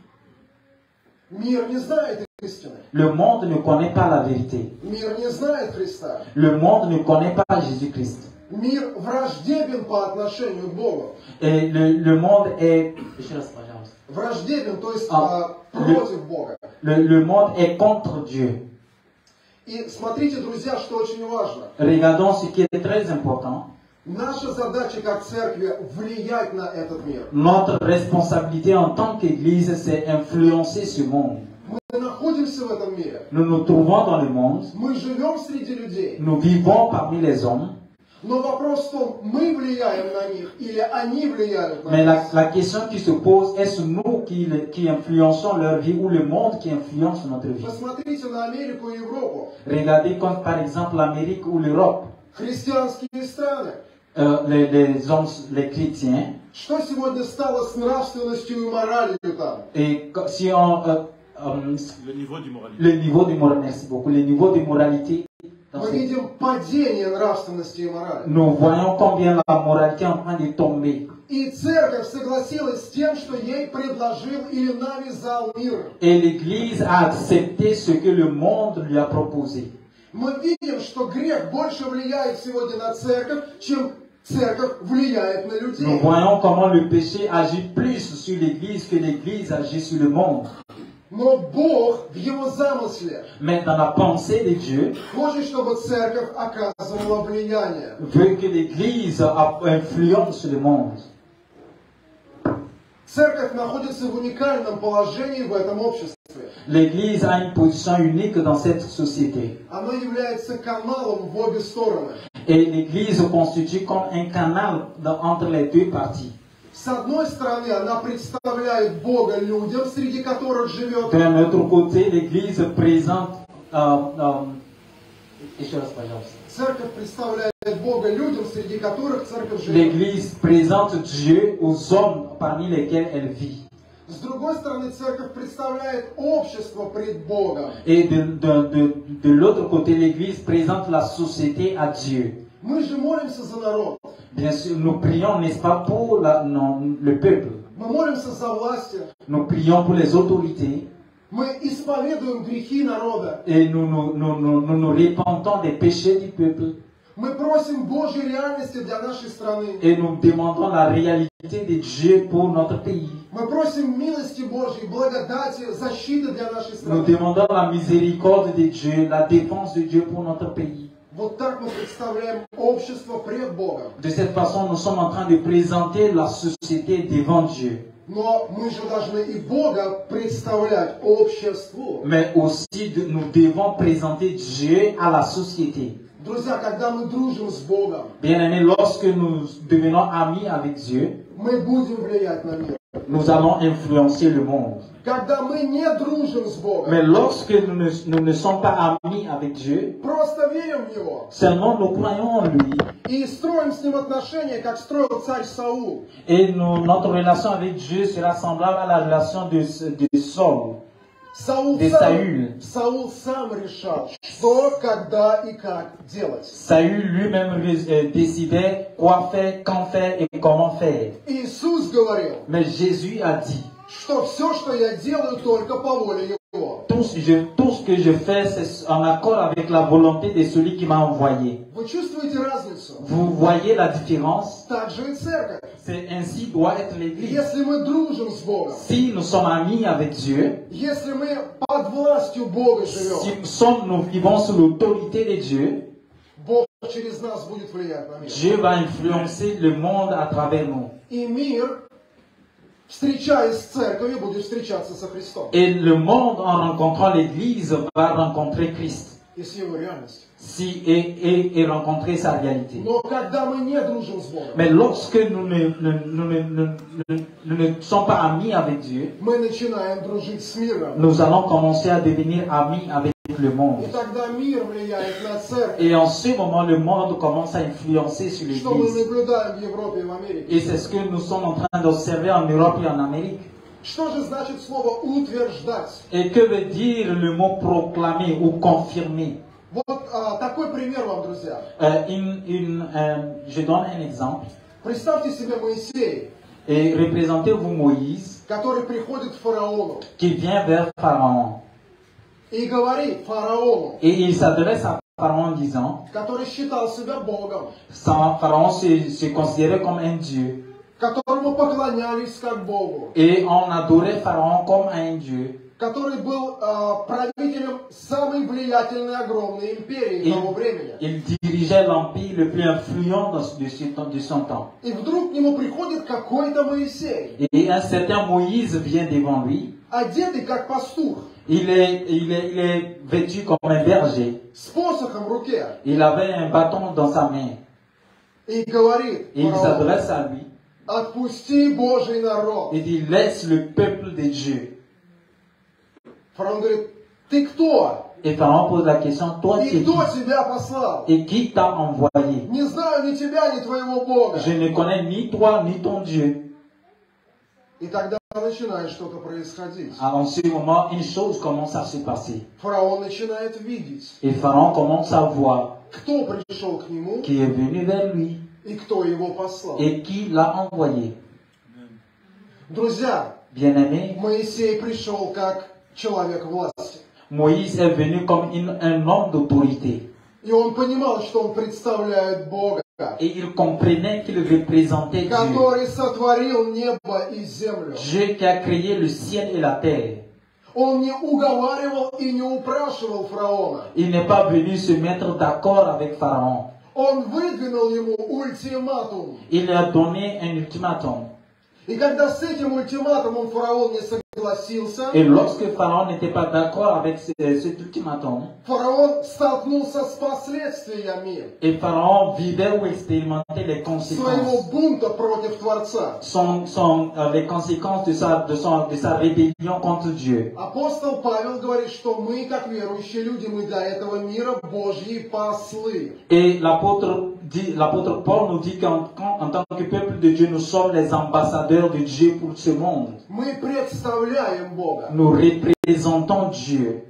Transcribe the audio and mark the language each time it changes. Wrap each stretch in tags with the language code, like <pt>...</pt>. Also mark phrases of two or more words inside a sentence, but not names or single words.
<ru>Мир не знает истины.</ru> <fr>Le monde ne connaît pas la vérité.</fr> <ru>Мир не знает Христа.</ru> <fr>Le monde ne connaît pas Jésus-Christ.</fr> <ru>Мир враждебен по отношению к Богу.</ru> <fr>Et le monde est...</fr> <ru>Враждебен, то есть против Бога.</ru> <fr>Le monde est contre Dieu.</fr> <ru>И смотрите, друзья, что очень важно.</ru> <fr>Regardons ce qui est très important.</fr> <ru>Наша задача как церкви влиять на этот мир.</ru> <fr>Notre responsabilité en tant qu'Église, c'est influencer ce monde.</fr> <ru>Мы находимся в этом мире.</ru> <fr>Nous nous trouvons dans le monde.</fr> <ru>Мы живем среди людей.</ru> <fr>Nous vivons parmi les hommes.</fr> <ru>Но вопрос в том, мы влияем на них или они влияют на</ru> <fr>Mais</fr> <ru>нас.</ru> <fr>la question qui se pose, est-ce nous qui influençons leur vie ou le monde qui influence notre vie?</fr> <ru>Посмотрите на Америку и Европу.</ru> <fr>Regardez comme par exemple l'Amérique ou l'Europe.</fr> <ru>Христианские страны.</ru> <fr>Les chrétiens.</fr> <ru>Что сегодня стало с нравственностью и моралью там?</ru> <fr>Et si on... le niveau du moralité. Le niveau de moralité, merci beaucoup. Le niveau de moralité.</fr> <ru>Мы видим падение нравственности и морали.</ru> <fr>Nous voyons combien la moralité est en train de tomber.</fr> <ru>И церковь согласилась с тем, что ей предложил или навязал мир.</ru> <fr>Et l'Église a accepté ce que le monde lui a proposé.</fr> <ru>Мы видим, что грех больше влияет сегодня на церковь, чем церковь влияет на людей.</ru> <fr>Nous voyons comment le péché agit plus sur l'Église que l'Église agit sur le monde.</fr> <ru>Но Бог в Его замысле</ru> <fr>Mais dans la pensée de Dieu,</fr> <ru>хочет, чтобы церковь оказывала влияние.</ru> <fr>veut que l'Église influence le monde.</fr> <ru>Церковь находится в уникальном положении в этом обществе.</ru> <fr>L'Église a une position unique dans cette société.</fr> <ru>Она является каналом в обе стороны.</ru> <fr>Et l'Église constitue comme un canal entre les deux parties.</fr> <ru>С одной стороны, она представляет Бога людям, среди которых живет.</ru> <fr>D'un autre côté, l'Église présente...</fr> <ru>Еще раз, пожалуйста. Церковь представляет Бога людям, среди которых церковь живет.</ru> <fr>L'Église présente Dieu aux hommes parmi lesquels elle vit.</fr> <ru>С другой стороны, церковь представляет общество пред Богом.</ru> <fr>Et de l'autre côté, l'Église présente la société à Dieu.</fr> <ru>Мы же молимся за народ.</ru> <fr>Bien sûr, nous prions, n'est-ce pas, pour le peuple.</fr> <ru>Мы молимся за власти.</ru> <fr>Nous prions pour les autorités.</fr> <ru>Мы исповедуем грехи народа.</ru> <fr>Et nous repentons des péchés du peuple.</fr> <ru>Мы просим Божьей реальности для нашей страны.</ru> <fr>Et nous demandons la réalité de Dieu pour notre pays.</fr> <ru>Мы просим милости Божьей, благодати, защиты для нашей</ru> <fr>Nous</fr> <ru>страны.</ru> <fr>demandons la miséricorde de Dieu, la défense de Dieu pour notre pays.</fr> <ru>Вот так мы представляем общество пред Богом.</ru> <fr>De cette façon, nous sommes en train de présenter la société devant Dieu.</fr> <ru>Но мы же должны и Бога представлять обществу.</ru> <fr>Mais aussi, nous devons présenter Dieu à la société.</fr> <ru>Друзья, когда мы дружим с Богом,</ru> <fr>Bien-aimés, lorsque nous devenons amis avec Dieu,</fr> <ru>мы будем влиять на мир.</ru> <fr>nous allons influencer le monde.</fr> <ru>Когда мы не дружим с Богом,</ru> <fr>Mais lorsque nous ne sommes pas amis avec Dieu,</fr> <ru>просто верим в Него</ru> <fr>seulement nous croyons en lui</fr> <ru>и строим с Ним отношения, как строил царь Саул.</ru> <fr>et notre relation avec Dieu sera semblable à la relation de Saul.</fr> <ru>Саул сам решал, что, когда и как делать.</ru> <fr>Saül lui-même décidait quoi faire, quand faire et comment faire.</fr> <ru>Иисус говорил,</ru> <fr>Mais Jésus a dit,</fr> <ru>что все, что я делаю, только по воле Его.</ru> <fr>tout ce que je fais, c'est en accord avec la volonté de celui qui m'a envoyé.</fr> <ru>Вы чувствуете разницу?</ru> <fr>Vous voyez la différence?</fr> <ru>Так же и церковь.</ru> <fr>C'est ainsi doit être l'Église.</fr> <ru>Если мы дружим с Богом,</ru> <fr>Si nous sommes amis avec Dieu,</fr> <ru>если мы под властью Бога живем,</ru> <fr>si nous vivons sous l'autorité de Dieu,</fr> <ru>Бог через нас будет влиять на мир.</ru> <fr>Dieu va influencer le monde à travers nous.</fr> <ru>И мир, встречаясь с церковью, будет встречаться со Христом</ru> <fr>Et le monde, en rencontrant l'Église, va rencontrer Christ.</fr> <ru>и с Его реальностью.</ru> <fr>Et rencontrer sa réalité.</fr> <ru>Но когда мы не дружим с Богом,</ru> <fr>Mais lorsque nous ne sommes pas amis avec Dieu,</fr> <ru>мы начинаем дружить с миром.</ru> <fr>nous allons commencer à devenir amis avec le monde.</fr> <ru>И тогда мир влияет на церковь,</ru> <fr>Et en ce moment, le monde commence à influencer sur</fr> <ru>что мы</ru> <fr>l'Église.</fr> <ru>наблюдаем в Европе и в Америке.</ru> <fr>Et c'est ce que nous sommes en train d'observer en Europe et en Amérique.</fr> <ru>Что же значит слово «утверждать»?</ru> <fr>Et que veut dire le mot proclamer ou confirmer?</fr> <ru>Вот такой пример вам, друзья.</ru> <fr>Je donne un exemple.</fr> <ru>Представьте себе Моисея,</ru> <fr>Et représentez-vous Moïse</fr> <ru>который приходит к фараону</ru> <fr>qui vient vers Pharaon.</fr> <ru>и говорит фараону,</ru> <fr>Et il s'adresse à Pharaon en disant,</fr> <ru>который считал себя Богом,</ru> <fr>Pharaon se considérait comme un dieu.</fr> <ru>которому поклонялись как Богу,</ru> <fr>Et on adorait Pharaon comme un dieu.</fr> <ru>который был правителем самой влиятельной огромной империи того времени.</ru> <fr>Il dirigeait l'empire le plus influent de son temps.</fr> <ru>И вдруг к нему приходит какой-то Моисей,</ru> <fr>Et un certain Moïse vient devant lui.</fr> <ru>одетый как пастух,</ru> <fr>Il est vêtu comme un berger.</fr> <ru>с посохом в руке,</ru> <fr>Il avait un bâton dans sa main.</fr> <ru>и говорит</ru> <fr>Et il</fr> <ru>фараону:</ru> <fr>s'adresse à lui.</fr> <ru>«Отпусти Божий народ».</ru> <fr>Il dit, laisse le peuple de Dieu.</fr> <ru>Фараон говорит: «Ты кто?</ru> <fr>Et Pharaon pose la question, toi tu es</fr> <ru>И</ru> <fr>qui?</fr> <ru>кто тебя послал?</ru> <fr>Et qui t'a envoyé?</fr> <ru>Не знаю ни тебя, ни твоего Бога».</ru> <fr>Je ne connais ni toi ni ton Dieu.</fr> <ru>И тогда начинает что-то происходить.</ru> <fr>En ce moment, une chose commence à se passer.</fr> <ru>Фараон начинает видеть,</ru> <fr>Et Pharaon commence à voir</fr> <ru>кто пришел к нему</ru> <fr>qui est venu vers lui</fr> <ru>и кто его послал.</ru> <fr>et qui l'a envoyé.</fr> <ru>Друзья,</ru> <fr>Bien-aimé,</fr> <ru>Моисей пришел как человек власти.</ru> <fr>Moïse est venu comme un homme d'autorité.</fr> <ru>И он понимал, что он представляет Бога,</ru> <fr>Et il comprenait qu'il représentait Dieu.</fr> <ru>который сотворил небо и землю.</ru> <fr>Dieu qui a créé le ciel et la terre.</fr> <ru>Он не уговаривал и не упрашивал фараона.</ru> <fr>Il n'est pas venu se mettre d'accord avec Pharaon.</fr> <ru>Он выдвинул ему ультиматум.</ru> <fr>Il lui a donné un ultimatum.</fr> <ru>И когда с этим ультиматумом фараон не согласился,</ru> <fr>Et lorsque Pharaon n'était pas d'accord avec cet ultimatum,</fr> <ru>фараон столкнулся с последствиями</ru> <fr>et Pharaon vivait ou expérimentait les</fr> <ru>своего</ru> <fr>conséquences.</fr> <ru>бунта против Творца.</ru> <fr>Les conséquences de sa rébellion contre Dieu.</fr> <ru>Апостол Павел говорит, что мы, как верующие люди, мы для этого мира Божьи послы.</ru> <fr>Et l'apôtre Paul nous dit qu'en tant que peuple de Dieu, nous sommes les ambassadeurs de Dieu pour ce monde.</fr> <ru>Мы представляем Бога.</ru> <fr>Nous représentons Dieu.</fr>